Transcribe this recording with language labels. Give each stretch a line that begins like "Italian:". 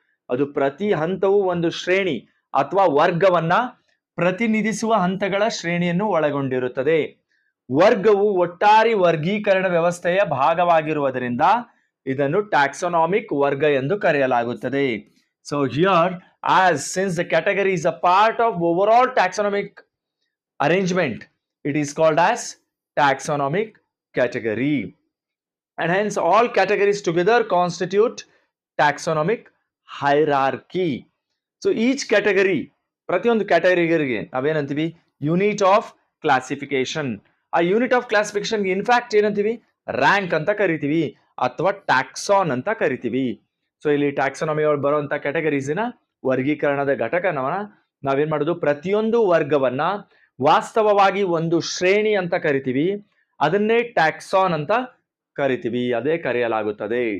Kannada: ಅದು ಪ್ರತಿ ಹಂತವು ಒಂದು ಶ್ರೇಣಿ ಅಥವಾ ವರ್ಗವನ್ನ ಪ್ರತಿನಿಧಿಸುವ ಹಂತಗಳ ಶ್ರೇಣಿಯನ್ನು ಒಳಗೊಂಡಿರುತ್ತದೆ. ವರ್ಗವು ಒಟ್ಟಾರೆ ವರ್ಗೀಕರಣ ವ್ಯವಸ್ಥೆಯ ಭಾಗವಾಗಿರುವುದರಿಂದ ಇದನ್ನು ಟ್ಯಾಕ್ಸೋನಾಮಿಕ್ ವರ್ಗ ಎಂದು ಕರೆಯಲಾಗುತ್ತದೆ.
English: So here, since the category is a part of overall taxonomic arrangement, it is called as taxonomic category, and hence all categories together constitute taxonomic hierarchy. So each category,
Kannada: ಪ್ರತಿಯೊಂದು ಕ್ಯಾಟಗರಿಗೆ ನಾವೇನಂತೀವಿ, ಯೂನಿಟ್ ಆಫ್ ಕ್ಲಾಸಿಫಿಕೇಶನ್. ಆ unit of classification in fact ಏನಂತೀವಿ, rank ಅಂತ ಕರಿತೀವಿ ಅಥವಾ ಟ್ಯಾಕ್ಸಾನ್ ಅಂತ ಕರಿತೀವಿ. So ಇಲ್ಲಿ taxonomy ಒಳಗೆ ಬರುವಂತ ಕ್ಯಾಟಗರೀಸಿನ ವರ್ಗೀಕರಣದ ಘಟಕವನ್ನ ನಾವೇನ್ ಮಾಡೋದು, ಪ್ರತಿಯೊಂದು ವರ್ಗವನ್ನ ವಾಸ್ತವವಾಗಿ ಒಂದು ಶ್ರೇಣಿ ಅಂತ ಕರಿತೀವಿ, ಅದನ್ನೇ ಟ್ಯಾಕ್ಸಾನ್ ಅಂತ ಕರಿತೀವಿ, ಅದೇ ಕರೆಯಲಾಗುತ್ತದೆ.